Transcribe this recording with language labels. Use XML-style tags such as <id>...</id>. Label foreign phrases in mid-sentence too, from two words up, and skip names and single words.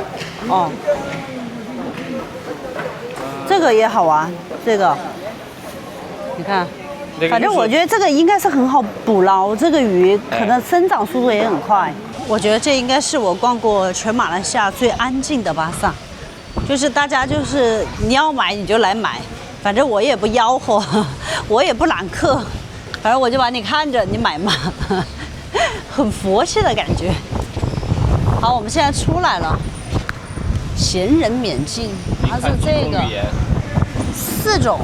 <zh>哦，這個也好玩，這個，你看，反正我覺得這個應該是很好捕撈，這個魚可能生長速度也很快。我覺得這應該是我逛過全馬來西亞最安靜的巴薩，就是大家就是你要買你就來買，反正我也不吆喝，我也不攬客。反正我就把你看着，你買嘛，很佛系的感覺。好，我們現在出來了，閒人免進，它是這個4種。</zh>